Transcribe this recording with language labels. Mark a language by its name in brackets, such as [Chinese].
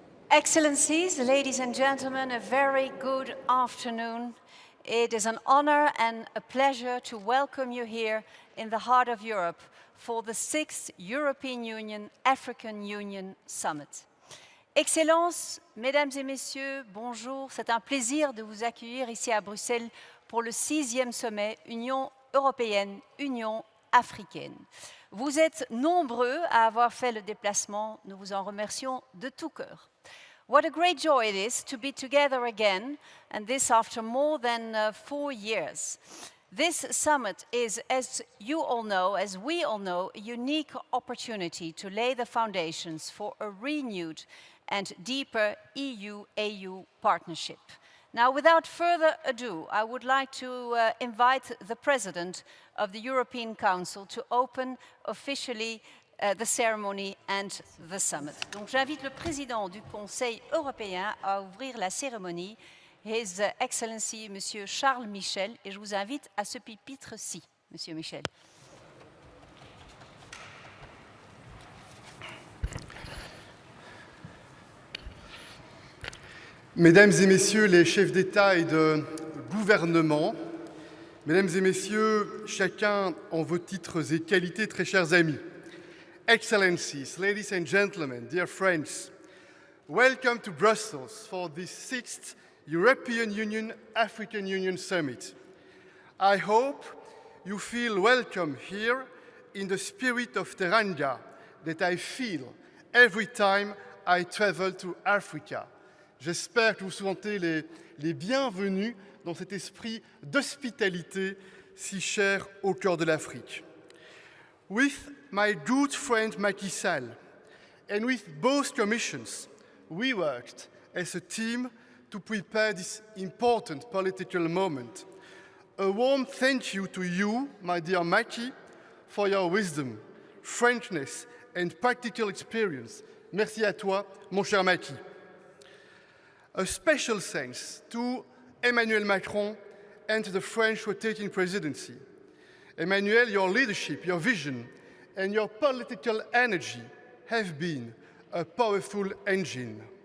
[English] Excellencies, ladies and gentlemen, a very good afternoon. It is an honor and a pleasure to welcome you here in the heart of Europe for the 6th European Union-African Union Summit. [French] Excellences, Mesdames et Messieurs, bonjour. C'est un plaisir de vous accueillir ici à Bruxelles pour le 6e sommet Union européenne-Union africaine. Vous êtes nombreux à avoir fait le déplacement. Nous vous en remercions de tout cœur. [English] What a great joy it is to be together again, and this after more than 4 years. This summit is, as you all know, as we all know, a unique opportunity to lay the foundations for a renewed and deeper EU-AU partnership. Now, without further ado, I would like to invite the President of the European Council to open officially the ceremony and the summit. [French] Donc j'invite le président du Conseil européen à ouvrir la cérémonie, His Excellency Monsieur Charles Michel, et je vous invite à ce pupitre-ci, Monsieur Michel. Mesdames et Messieurs les chefs d'État et de gouvernement, Mesdames et Messieurs, chacun en vos titres et qualités, très chers amis, [English] Excellencies, ladies and gentlemen, dear friends, welcome to Brussels for the 6th European Union-African Union Summit. I hope you feel welcome here in the spirit of Teranga that I feel every time I travel to Africa. [French] J'espère que vous sentez les bienvenus dans cet esprit d'hospitalité si cher au cœur de l'Afrique. [English] With my good friend Macky Sall And with both commissions, we worked as a team to prepare this important political moment. A warm thank you to you, my dear Maki, for your wisdom, frankness and practical experience. [French] Merci à toi, mon cher Maki. [English] A special thanks to Emmanuel Macron and the French rotating presidency. Emmanuel, your leadership, your vision, and your political energy have been a powerful engine.